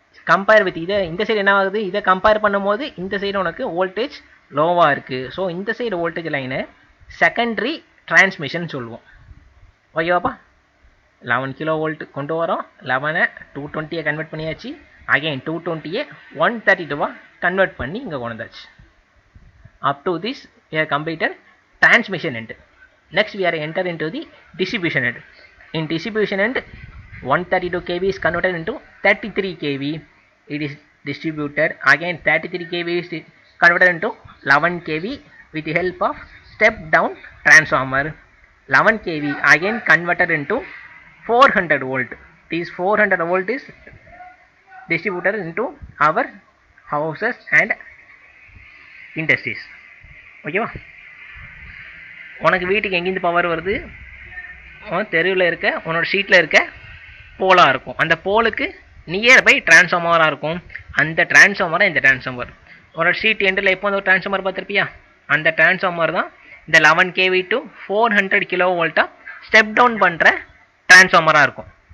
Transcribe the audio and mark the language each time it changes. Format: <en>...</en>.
<ta>Compare with இதை இந்த side என்ன ஆகுது, இதை கம்பேர் பண்ணும்போது இந்த சைடு உனக்கு வோல்டேஜ் லோவாக இருக்குது. ஸோ இந்த சைடு வோல்டேஜ் லைனை செகண்டரி டிரான்ஸ்மிஷன் சொல்லுவோம். ஓகேவாப்பா. 11 கிலோ வோல்ட் கொண்டு வரோம், 11 220 கன்வெர்ட் பண்ணியாச்சு. அகைன் 220 132 கன்வெர்ட் பண்ணி இங்கே கொண்டு வந்தாச்சு.</ta> <en>Up to this we have completed transmission end. Next we are enter into the distribution end. In distribution end 132 kV is converted into 33 kV. It is distributed. Again 33 kV is converted into 11 kV with the help of step down transformer. 11 kV again converted into 400 volt. This 400 volt is distributed into our houses and industries.</en> <ta>ஓகேவா. உனக்கு வீட்டுக்கு எங்கேருந்து power வருது, தெருவில் இருக்க உன்னோட ஷீட்டில் இருக்க போலாக இருக்கும். அந்த போலுக்கு நியர்பை டிரான்ஸ்ஃபார்மராக இருக்கும். அந்த டிரான்ஸ்ஃபார்மராக இந்த டிரான்ஸ்ஃபார்மர் ஒரு ஷீட் எண்டில் எப்போ வந்து ஒரு டிரான்ஸ்ஃபார்மர் பார்த்துருப்பியா, அந்த டிரான்ஸ்ஃபார்மர் தான் இந்த 11 kV to 400 kV step down பண்ணுற டிரான்ஸ்ஃபார்மராக இருக்கும்.</ta>